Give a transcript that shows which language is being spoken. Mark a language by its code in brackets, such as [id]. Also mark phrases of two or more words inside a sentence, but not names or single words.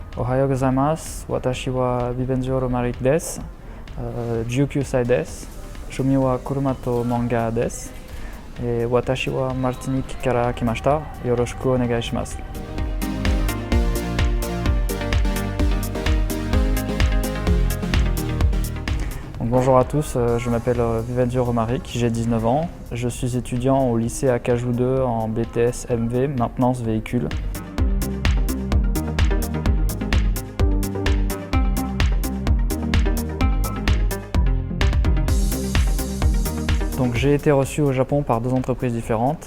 [ja] おはようございます、私はヴィヴェンジョ・ロマリックです, 19 歳です。趣味は車と漫画です。私はマルティニックから来ました。よろしくお願いします。 [fr] Bonjour à tous, je m'appelle Vivenjo Romaric, j'ai 19 ans. Je suis étudiant au lycée Acajou 2 en BTS MV, maintenance véhicule. Donc j'ai été reçu au Japon par deux entreprises différentes.